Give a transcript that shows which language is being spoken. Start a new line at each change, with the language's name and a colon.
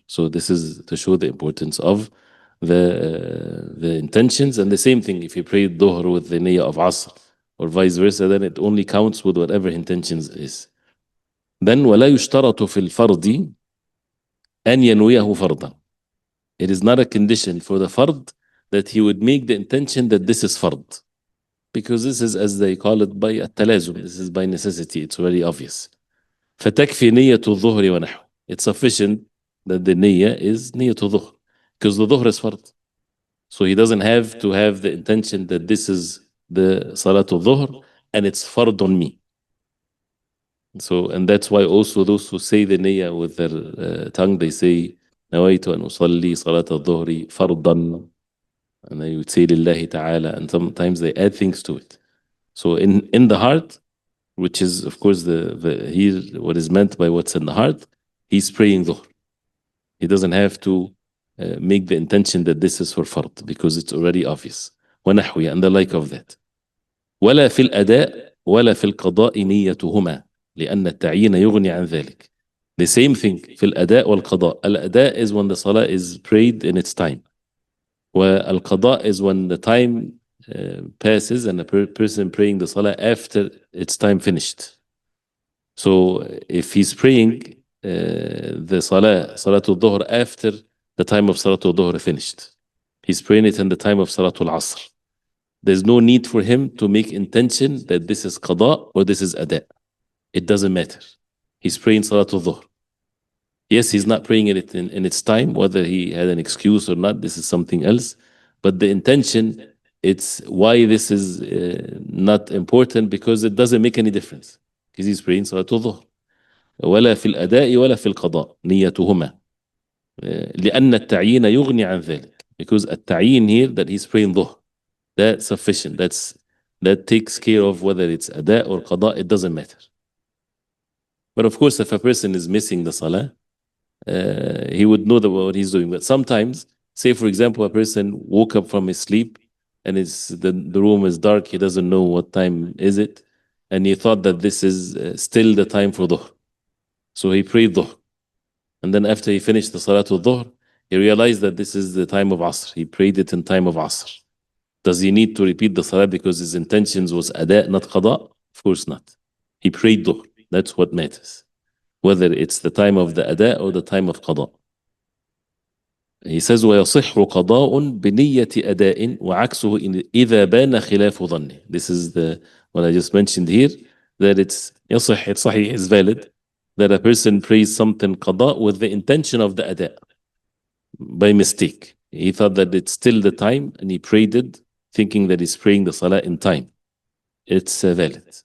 English: So this is to show the importance of the intentions. And the same thing, if you pray dhuhr with the niyyah of asr or vice versa, then it only counts with whatever intentions is.
Arabic: Then ولا يشترط في الفرض أن ينويه فرضا.
English: It is not a condition for the fard that he would make the intention that this is fard, because this is, as they call it, by التلازم. This is by necessity. It's very obvious.
Arabic: فتكفي نية الظهر ونحو.
English: It's sufficient that the niyyah is
Arabic: نية الظهر,
English: because the dhuhr is fard. So he doesn't have to have the intention that this is the salatul dhuhr and it's fard on me. So, and that's why also those who say the niyyah with their tongue, they say
Arabic: نويت أن أصلي صلاة الظهر فرضا,
English: and they would say
Arabic: لله تعالى,
English: and sometimes they add things to it. So in the heart, which is of course the here what is meant by what's in the heart, he's praying dhuhr. He doesn't have to make the intention that this is for fard, because it's already obvious. ونحوي, and the like of that.
Arabic: ولا في الأداء ولا في القضاء نيتهما لأن التعيين يغني عن ذلك.
English: The same thing
Arabic: في الأداء والقضاء.
English: الأداء is when the salah is prayed in its time. والقضاء is when the time passes and a person praying the salah after its time finished. So if he's praying the salatul dhuhr after the time of salatul dhuhr finished, he's praying it in the time of salatul asr, there's no need for him to make intention that this is qada or this is ada. It doesn't matter. He's praying salatul dhuhr. Yes, he's not praying it in its time, whether he had an excuse or not, this is something else. But the intention, it's why this is not important, because it doesn't make any difference. Because he's praying salatul dhuhr.
Arabic: ولا في الأداء ولا في القضاء نيتهما لأن التعيين يغني عن ذلك.
English: Because التعيين here, that he's praying dhuhr, that's sufficient. That takes care of whether it's ada or qada, it doesn't matter. But of course, if a person is missing the salah, he would know what he's doing. But sometimes, say for example, a person woke up from his sleep and the room is dark, he doesn't know what time is it, and he thought that this is still the time for dhuhr. So he prayed dhuhr. And then after he finished the Salatul Dhuhr, he realized that this is the time of Asr. He prayed it in time of Asr. Does he need to repeat the Salah because his intentions was Ada, not Qada? Of course not. He prayed Dhuhr. That's what matters. Whether it's the time of the Ada or the time of Qada. He says,
Arabic: وَيَصِحُّ قَضَاءٌ بِنِيَّةِ أَدَاءٍ وَعَكْسُهُ إِذَا بَانَ خِلَافُ ظَنِّ.
English: This is what I just mentioned here, that it's يصح, it's sahih, is valid, that a person prays something qada with the intention of the ada by mistake. He thought that it's still the time and he prayed it thinking that he's praying the salah in time. It's valid.